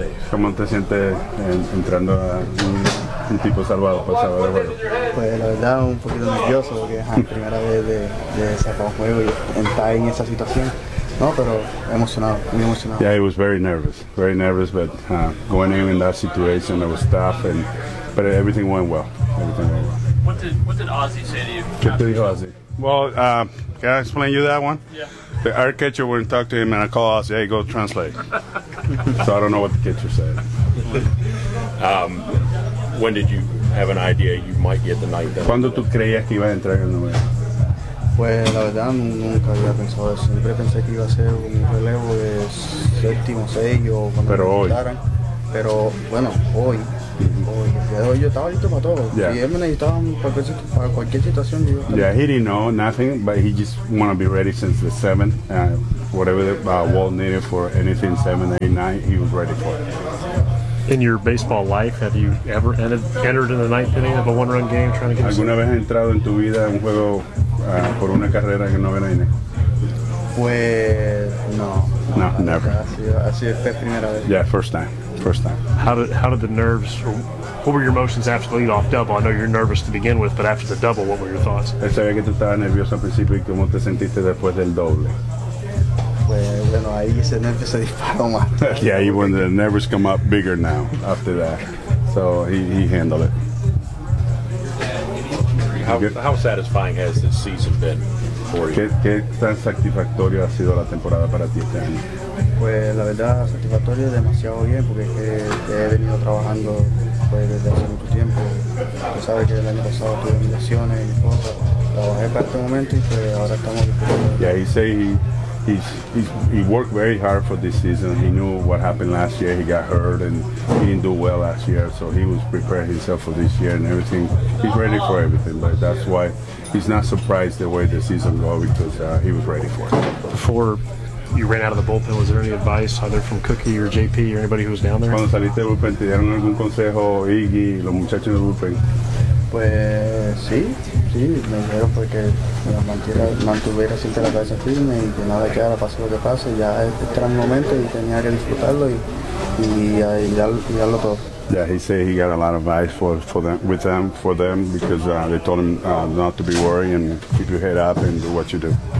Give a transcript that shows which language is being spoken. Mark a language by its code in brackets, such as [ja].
[es] ¿Cómo te sientes entrando a un tipo salvado para salvar el juego? Pues la verdad, un poquito nervioso, porque es la primera vez de sacar un juego y estar en esa situación. No, pero emocionado, muy emocionado. [en] Yeah, he was very nervous, but going in that situation, it was tough, and but everything went well. Everything went well. What did Ozzy say to you? [es] ¿Qué te dijo Ozzy? [en] Well, can I explain you that one? Yeah. The art catcher wouldn't talk to him, and I call Ozzy, hey, go translate. So I don't know what the catcher said. When did you have an idea you might get the night? [es] ¿Cuándo tú creías que ibas a entrar en el número? Pues la verdad nunca había pensado eso. Siempre pensé que iba a ser un relevo de séptimo, sello, cuando pero me hoy. Pero bueno, hoy. Hoy yo estaba listo para todo. [en] Yeah. [es] Y él me necesitaba para cualquier situación. Yo [en] yeah, he didn't know nothing, but he just wanted to be ready since the 7th. Whatever the Walt needed for anything 7, 8, 9, he was ready for it. In your baseball life, have you ever entered in the ninth inning of a one-run game trying to get [es] alguna vez entrado en tu vida en un juego por una carrera en el noveno inning? Pues no, [en] never. [es] Así es, primera vez. [en] Yeah, first time. How did the nerves? What were your emotions after the leadoff double? I know you're nervous to begin with, but after the double, what were your thoughts? [es] Sabía que tú estabas nervioso al principio y cómo te sentiste después del doble. Bueno, ahí ese nervio se disparó más. [en] Yeah, he when the nervous come up bigger now after that. So he handled it. How satisfying has this season been for you? [es] ¿Qué tan satisfactorio ha sido la temporada para ti este año? Pues la verdad, satisfactorio es demasiado bien porque es que he venido trabajando pues, desde hace mucho tiempo. Tú sabes que el año pasado tuve lesiones y cosas. Trabajé para este momento y pues ahora estamos disfrutando. [en] Yeah, he worked very hard for this season. He knew what happened last year. He got hurt and he didn't do well last year. So he was preparing himself for this year and everything. He's ready for everything. But that's why he's not surprised the way the season go because he was ready for it. Before you ran out of the bullpen, was there any advice either from Cookie or JP or anybody who was down there? [es] Cuando saliste del bullpen, ¿te dieron algún consejo Iggy, los muchachos del bullpen? Pues sí. Sí, me dijeron porque mantuviera siempre la cabeza firme y que nada quedara, pase lo que pase. Ya este era mi momento y tenía que disfrutarlo y darlo todo. [en] Yeah, he said he got a lot of advice for them because they told him not to be worried and keep your head up and do what you do.